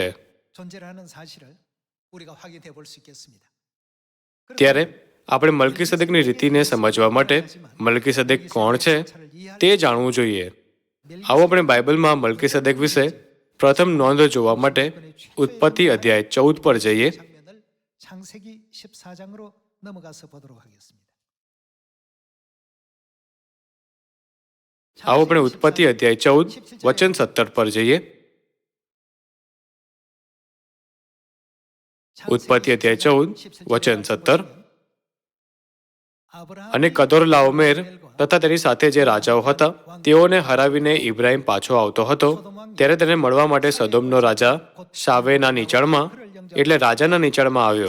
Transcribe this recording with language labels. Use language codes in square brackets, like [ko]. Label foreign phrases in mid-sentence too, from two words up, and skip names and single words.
[gu] ત્યારે આપણે મલ્કીસદેકની રીતિને સમજવા માટે મલ્કીસદેક કોણ છે તે જાણવું જોઈએ. આવો આપણે બાઇબલમાં મલ્કીસદેક વિશે પ્રથમ નોંધ જોવા માટે ઉત્પત્તિ અધ્યાય 14 પર જઈએ. [ko] 창세기 14장으로 넘어가서 보도록 하겠습니다. [gu] આવો આપણે ઉત્પત્તિ અધ્યાય 14 વચન 17 પર જઈએ. ઉત્પત્તિ અધ્યાય 14 વચન 17. અને કદોરલાઓમેર તથા તેની સાથે જે રાજાઓ હતા તેઓને હરાવીને ઇબ્રાહિમ પાછો આવતો હતો ત્યારે તેને મળવા માટે સદોમનો રાજા શાવેના નીચાણમાં એટલે રાજાના નીચાણમાં આવ્યો.